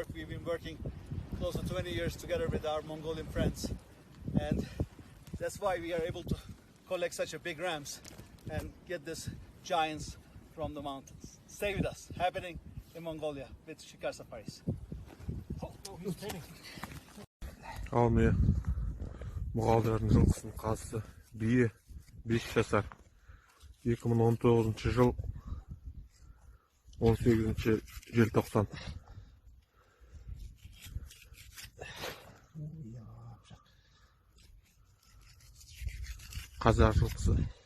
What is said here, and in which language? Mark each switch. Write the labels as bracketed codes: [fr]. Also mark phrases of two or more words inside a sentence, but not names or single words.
[en] We've been working close to 20 years together with our Mongolian friends. And that's why we are able to collect such a big rams and get these giants from the mountains. Stay with us, happening in Mongolia with Shikar Safaris. Oh, no, he's turning. [kk] Ал міне мұғалдардың жылқысының қазысы бие 5 жасар. 2019 жыл 18 желтоқсан. Қазақ жылқысы.